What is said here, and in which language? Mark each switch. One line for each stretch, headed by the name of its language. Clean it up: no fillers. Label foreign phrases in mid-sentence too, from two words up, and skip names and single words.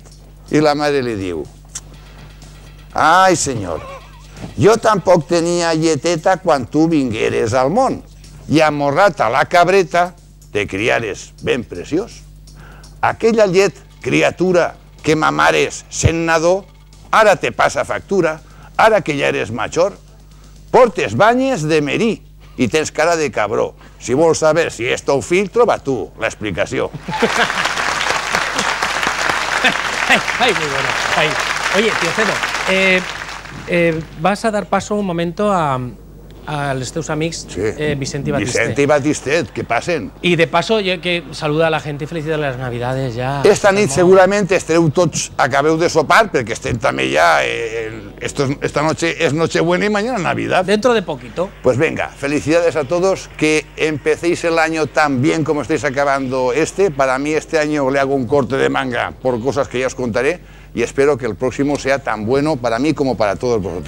Catalan: I la mare li diu, ai, senyor, jo tampoc tenia lleteta quan tu vingueres al món i amorrat a la cabreta te criares ben preciós. Aquella llet, criatura, que mamares sent nadó, ara te passa factura, ara que ja eres major, portes banyes de merí i tens cara de cabró. Si vols saber si és teu fill, troba tu l'explicació.
Spanish: Ay, muy bueno. Ay. Oye, tío Cedo, vas a dar paso un momento a los
Catalan: teus amics
Spanish: Vicente y Batistet. Vicente y Batistet, que pasen. Y de paso, yo que saluda a la gente y felicita las Navidades ya.
Catalan: Esta nit segurament estareu tots, acabeu de sopar, perquè estem també ja,
Spanish: esta noche es Nochebuena y mañana Navidad. Dentro de poquito. Pues venga, felicidades a todos, que empecéis el año tan bien como estáis acabando este. Para mí este año le hago un corte de manga por cosas que ya os contaré y espero que el próximo sea tan bueno para mí como para todos vosotros.